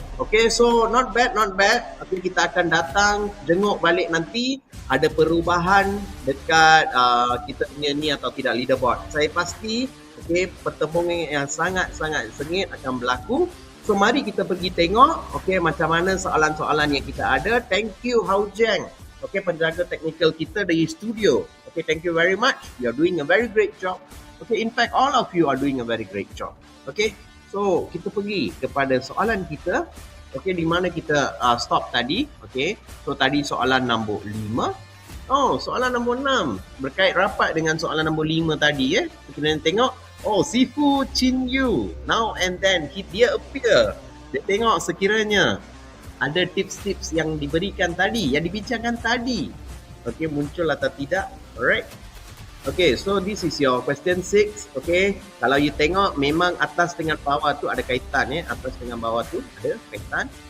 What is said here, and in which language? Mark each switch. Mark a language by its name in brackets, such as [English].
[Malay] Okay, so not bad, not bad. Okay, kita akan datang, jenguk balik nanti ada perubahan dekat kita punya ni atau tidak leaderboard. Saya pasti, okay, pertemuan yang sangat-sangat sengit akan berlaku. So, mari kita pergi tengok, okay, macam mana soalan-soalan yang kita ada. [English] Thank you, Hao Jiang. [Malay] Okay, penjaga teknikal kita dari studio. [English] Okay, thank you very much. You are doing a very great job. Okay, in fact, all of you are doing a very great job. [Malay] Okay, so kita pergi kepada soalan kita. Okay, di mana kita stop tadi. Okay, so tadi soalan nombor 5. Oh, soalan nombor 6. Berkait rapat dengan soalan nombor 5 tadi. Kita tengok. Oh, Sifu Chin Yu. [English] Now and then, [Malay] dia appear. Dia tengok sekiranya ada tips-tips yang diberikan tadi, yang dibincangkan tadi. Okay, muncul atau tidak. Alright. [English] Okay, so this is your question 6. [Malay] Okay, kalau you tengok memang atas dengan bawah tu ada kaitan. Atas dengan bawah tu ada kaitan.